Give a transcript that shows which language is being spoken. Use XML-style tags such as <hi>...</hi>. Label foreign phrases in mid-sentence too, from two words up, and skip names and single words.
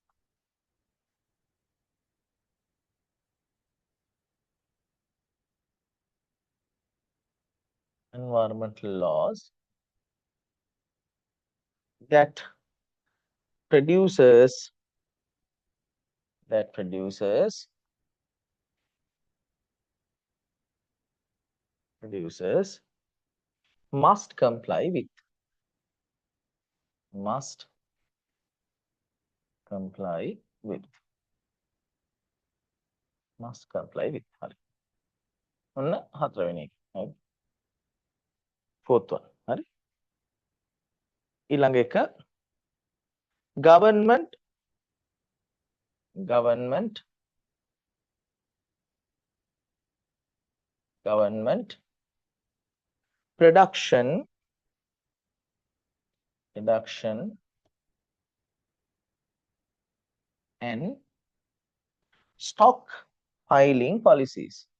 <en>that producers must comply with.</en> <si>හරි. ඔන්න හතරවෙනි එක. හරි.</si> <en>fourth one.</en> <si>හරි. ඊළඟ එක</si> <en>government production and stockpiling policies.</en>